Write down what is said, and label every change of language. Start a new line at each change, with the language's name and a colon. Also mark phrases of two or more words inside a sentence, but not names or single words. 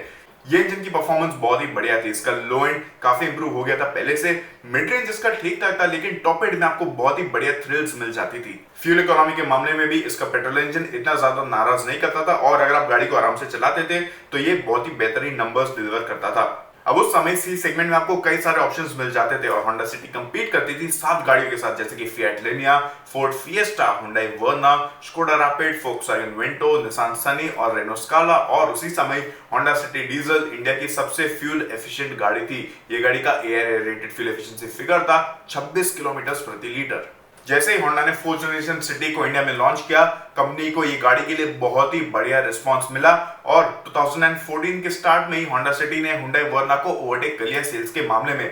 Hindi: ये इंजन की परफॉर्मेंस बहुत ही बढ़िया थी, इसका
English: low end
Hindi: काफी इंप्रूव हो गया था पहले से,
English: mid range
Hindi: इसका ठीक ठाक था, लेकिन
English: top end
Hindi: में आपको बहुत ही बढ़िया थ्रिल्स मिल जाती थी।
English: fuel economy
Hindi: के मामले में भी इसका पेट्रोल इंजन इतना ज्यादा नाराज नहीं करता था और अगर आप गाड़ी को आराम से चलाते थे तो ये बहुत ही बेहतरीन
English: numbers deliver
Hindi: करता था। अब उस समय
English: C segment
Hindi: में आपको कई सारे ऑप्शंस मिल जाते थे और Honda City कंपीट करती थी 7 गाड़ियों के साथ जैसे कि Fiat Linea, Ford Fiesta, Hyundai Verna, Skoda Rapid, Volkswagen Vento, Nissan Sunny और Renault Scala। और उसी समय Honda City डीजल इंडिया की सबसे
English: fuel efficient
Hindi: गाड़ी थी। ये गाड़ी का
English: air rated fuel efficiency figure
Hindi: था 26 किलोमीटर प्रति लीटर। जैसे ही Honda ने
English: fourth generation
Hindi: सिटी को इंडिया में लॉन्च किया, कंपनी को ये गाड़ी के लिए बहुत ही बढ़िया रिस्पांस मिला और 2014 के स्टार्ट में ही Honda City ने Hyundai Verna को ओवरटेक कर लिया सेल्स के मामले में।